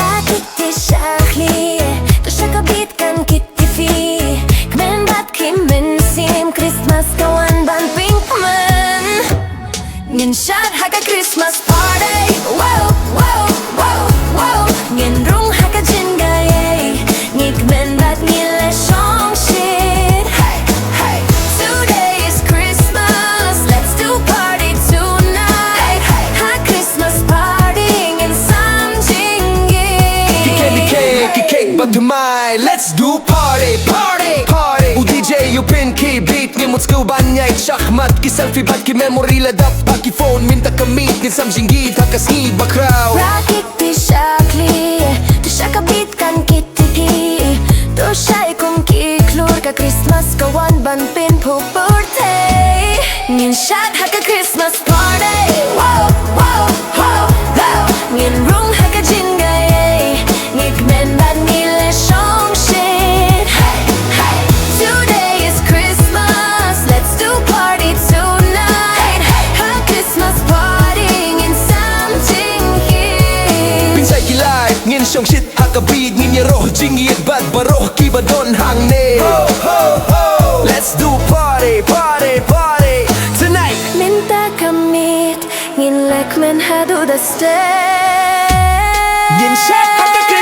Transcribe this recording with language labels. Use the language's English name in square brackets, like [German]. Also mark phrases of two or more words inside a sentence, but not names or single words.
[Khasi] Rakiti shakli to shakabit kan kittifi Kmen bat ki Mynsiem Kristmas kawan ban pinkman Ngin shad haka [English] Christmas party Wow, wow, wow, wow [Khasi] Ngin rung haka jingieid Kmen bat nile Shongshit [English] Hey, hey Today is Christmas Let's do party tonight [Khasi] Ha [English] Christmas party [Khasi] Ngin sam Jingieid ki cake but Thymmai [English] let's do party party party [Khasi] u DJ u pin ki beat ni mut skill ban nhai shahmat ki selfie bat ki memory la dap pa ki phone minta ka meet ni sam Jingieid ha ka sngi ba crowd Rakiti shakli to shakabit kan kittifi to shai kum ki klor ka Christmas kawan ban pin pu birthday Ngin shad haka [English] Christmas party Wow, wow, wow, wow [Khasi] Ngin rung haka jingieid Kmen bat nile Shongshit [English] Hey, hey Today is Christmas Let's do party tonight [Khasi] Ha [English] Christmas party [Khasi] Ngin sam Jingieid pinsai ki live ngin Shongshit ha ka beat jingieasoh jingieid bat baroh ki ba don hang ne ho ho ho [English] let's do party party party tonight [Khasi] Bynta kamit Ngin lehkmen hadu da stay jingshai